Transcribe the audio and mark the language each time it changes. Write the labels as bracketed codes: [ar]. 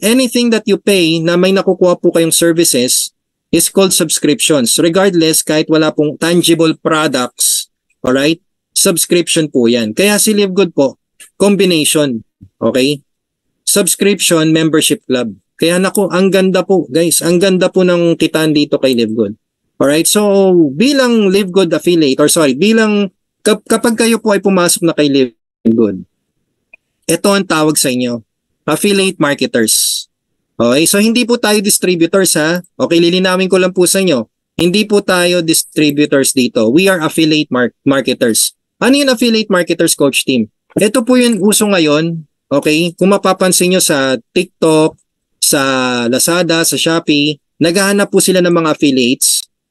[en] Anything that you pay [tl] na may nakukuha po kayong [en] services is called subscriptions. [tl] Regardless, kahit wala pong tangible products, alright? Subscription po yan. Kaya si Live Good po, combination. Okay? Subscription, membership club. Kaya naku, ang ganda po, guys. Ang ganda po ng kitaan dito kay Live Good. Alright? So, bilang Live Good affiliate, kapag kayo po ay pumasok na kay Live Good, ito ang tawag sa inyo, affiliate marketers. Okay, so hindi po tayo distributors ha. Okay, lilinawin ko lang po sa inyo. Hindi po tayo distributors dito. [en] We are affiliate marketers. [tl] Ano yung [en] affiliate marketers, Coach Team? [tl] Ito po yung uso ngayon. Okay, kung mapapansin nyo sa TikTok, sa Lazada, sa Shopee, naghahanap po sila ng mga affiliates.